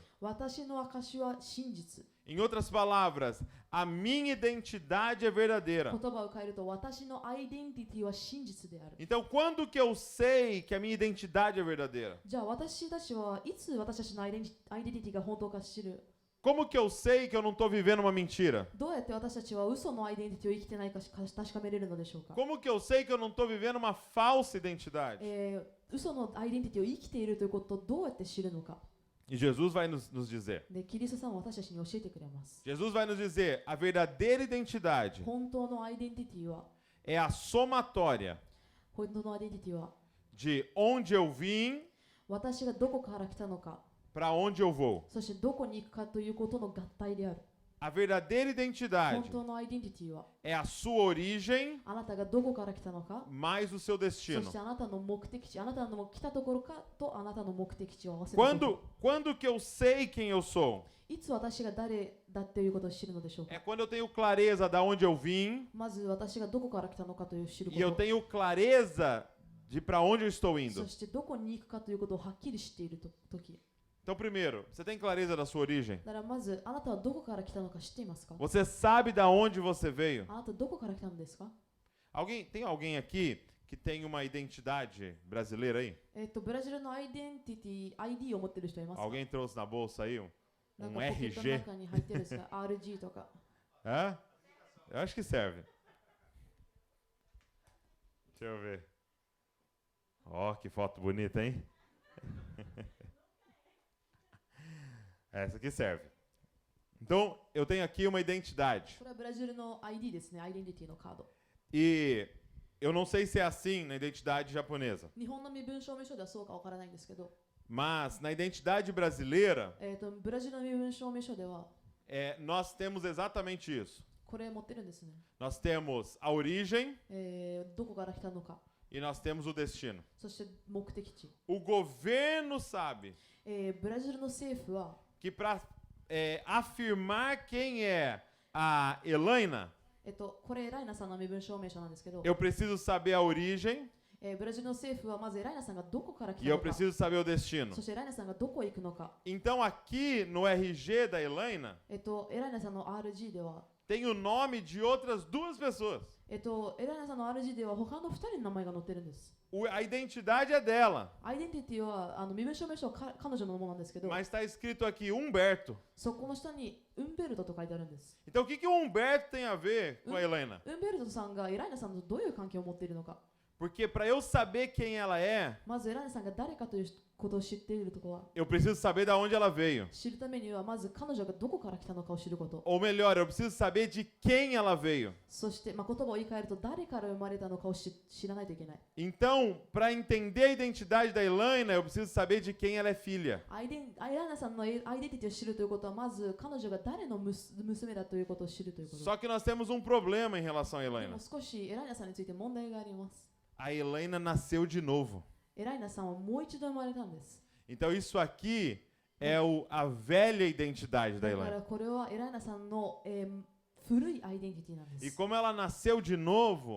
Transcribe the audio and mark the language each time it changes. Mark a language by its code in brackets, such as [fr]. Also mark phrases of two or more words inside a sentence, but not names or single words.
[ja] 私の証は真実。 [pt] Em outras palavras, a minha identidade é verdadeira. [ja] 言葉を変えると私のアイデンティティは真実である。 [pt] Então, quando que eu sei que a minha identidade é verdadeira? [ja] じゃあ私たちはいつ私たちのアイデンティティが本当か知る？ [pt] Como que eu sei que eu não estou vivendo uma mentira? [ja] どうやって私たちは嘘のアイデンティティを生きてないか確かめれるのでしょうか？ [pt] Como que eu sei que eu não estou vivendo uma falsa identidade? [ja] 嘘のアイデンティティを生きているということをどうやって知るのか？ [pt] E Jesus vai nos dizer. [ja] で、キリストさんは私たちに教えてくれます。 [pt] Jesus vai nos dizer, a verdadeira identidade [ja] 本当のアイデンティティは、 [pt] é a somatória [ja] 本当のアイデンティティは、 [pt] de onde eu vim [ja] 私がどこから来たのか、 [pt] para onde eu vou. [ja] そしてどこに行くかということの合体である。 [pt] A verdadeira [ja] 本 [pt] identidade [ja] 当のアイデンティティは、 [pt] é a sua origem [ja] あなたがどこから来たのか、 [pt] mais o seu [ja] そ [pt] destino. [ja] してあなたの目的地、あなたの来たところかとあなたの目的地を合わせること。 [pt] Quando que eu sei quem eu sou? [ja] いつ私が誰だっていうことを知るのでしょうか？ [pt] É quando eu tenho clareza da onde eu vim [ja] まず私がどこから来たのかという知るこ [pt] e eu [ja] と。 [pt] tenho clareza de para onde eu estou indo. [ja] そしてどこに行くかということをはっきり知っているとき。 [pt] Então, primeiro, você tem clareza da sua origem? [ja] だからまずあなたはどこから来たのか知っていますか？ [pt] Você sabe da onde você veio? [ja] あなたどこから来たのですか？ [pt] Tem alguém aqui que tem uma identidade brasileira aí? [ja] ブラジルのアイデンティティ、ID を持ってる人いますか？ [pt] Alguém trouxe na bolsa aí [ja] なん [pt] um [ja] かポケットの [pt] RG? [ja] 中に入ってるんですか？ RG とか。 [pt] Hã? Eu acho que serve. Deixa eu ver. Ó, que foto bonita, hein? Essa aqui serve. Então, eu tenho aqui uma identidade. [ja] これはブラジルの ID ですね、アイデンティティのカード。 [pt] E eu não sei se é assim na identidade japonesa, [ja] 日本の身分証明書ではそうかわからないんですけど、 [pt] mas na identidade brasileira, [ja] ブラジルの身分証明書では [pt] nós temos exatamente isso. [ja] これ持ってるんですね。 [pt] Nós temos a origem [ja] どこから来たのか、 [pt] e nós temos o destino. [ja] そして目的地。 [pt] O governo sabe [ja] ブラジルの政府は [pt] que para afirmar quem é a Elaina, [ja] これライナさんの身分証明書なんですけど、 [pt] eu preciso saber a origem [ja] ブラジルの政府はまずライナさんがどこから来 [pt] e [ja] た [pt] eu [ja] のか、 [pt] preciso saber o destino. [ja] そしてライナさんがどこへ行くのか。 [pt] Então aqui no RG da Elaina [ja] ライナさんの RG では、 [pt] tem o nome de outras duas pessoas. [ja] ライナさんの RG では他の2人の名前が載ってるんです。 [pt] A identidade é dela, [ja] アイデンティティは身分証明書は彼女のものなんですけど、 [pt] mas está escrito aqui Humberto. [ja] そこの下にウンベルトと書いてあるんです。 [pt] Então o que o Humberto tem a ver com a Elaina? [ja] ウンベルトさんがエライナさんとどういう関係を持っているのか。 [pt] Porque para eu saber quem ela é, [ja] まずエライナさんが誰かということを知っているところは、 [pt] eu preciso saber de onde ela veio. [ja] 知るためにはまず彼女がどこから来たのかを知ること。 [pt] Ou melhor, eu preciso saber de quem ela veio. [ja] そして、言葉を言い換えると誰から生まれたのかを知らないといけない。 [pt] Então, para entender a identidade da Elaina, eu preciso saber de quem ela é filha. [ja] エライナさんのアイデンティティを知るということは、まず彼女が誰の娘だということを知るということ。 [pt] Só que nós temos um problema em relação a [ja] で [pt] Elaina. [ja] も少しエライナさんについて問題があります。 [pt] A Elaina nasceu de novo. [ja] エライナさんはもう一度生まれたんです。 [pt] Então isso aqui é a velha identidade da [ja] だか [pt] Elaina. [ja] らこれはエライナさんの、古いアイデンティティなんで [pt] E [ja] す。 [pt] como ela nasceu de novo,